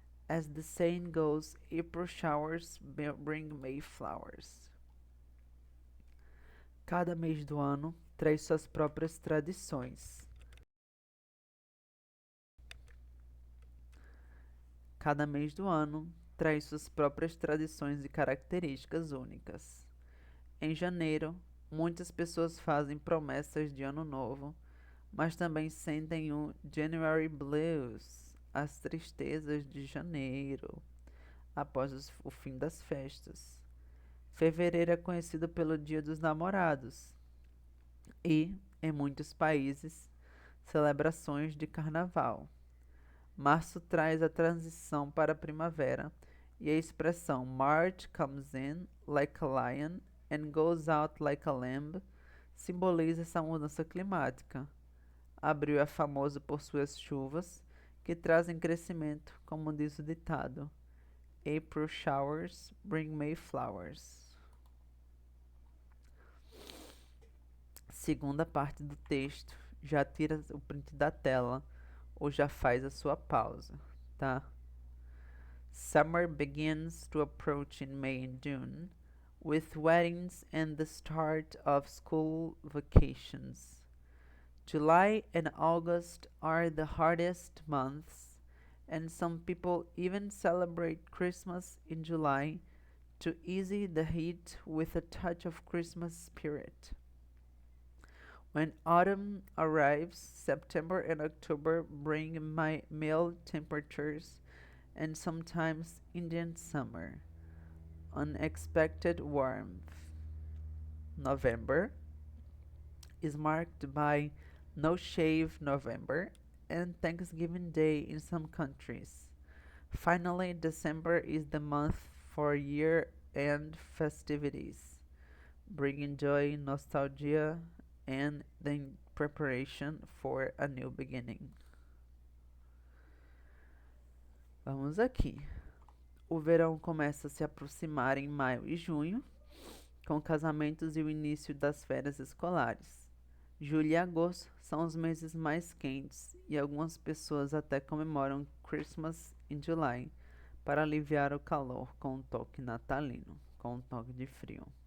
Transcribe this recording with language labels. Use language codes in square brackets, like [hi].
[en] As the saying goes, April showers bring May flowers. [pt] Cada mês do ano traz suas próprias tradições. Cada mês do ano traz suas próprias tradições e características únicas. Em janeiro, muitas pessoas fazem promessas de ano novo, mas também sentem o January Blues, as tristezas de janeiro, após o fim das festas. Fevereiro é conhecido pelo Dia dos Namorados e, em muitos países, celebrações de carnaval. Março traz a transição para a primavera e a expressão [en] March comes in like a lion and goes out like a lamb [pt] simboliza essa mudança climática. Abril é famoso por suas chuvas, que trazem crescimento, como diz o ditado. [en] April showers bring May flowers. [pt] Segunda parte do texto, já tira o print da tela ou já faz a sua pausa, tá? [en] Summer begins to approach in May and June, with weddings and the start of school vacations. July and August are the hardest months, and some people even celebrate Christmas in July to ease the heat with a touch of Christmas spirit. When autumn arrives, September and October bring mild temperatures and sometimes Indian summer, unexpected warmth. November is marked by No Shave November and Thanksgiving Day in some countries. Finally, December is the month for year and festivities, bringing joy, nostalgia, and the preparation for a new beginning. [pt] Vamos aqui. O verão começa a se aproximar em maio e junho, com casamentos e o início das férias escolares. Julho e agosto são os meses mais quentes e algumas pessoas até comemoram Christmas in July para aliviar o calor com um toque natalino, com um toque de frio.